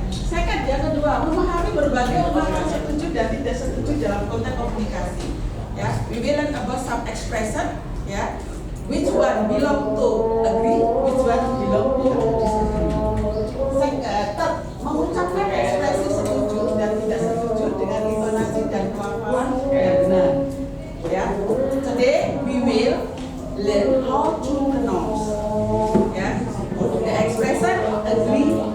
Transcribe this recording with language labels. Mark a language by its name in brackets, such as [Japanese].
[Indonesian] Second, yang kedua, memahami berbagai makna setuju dan tidak setuju dalam konteks komunikasi. [English] Ya, we will learn about some expression, ya, which one belong to agree, which one belong to disagree. [Indonesian] Third, mengucapkan ekspresi setuju dan tidak setuju dengan intonasi dan pelafalan yang benar. [English] Ya, today we will learn how to pronounce. Ya, the expression agree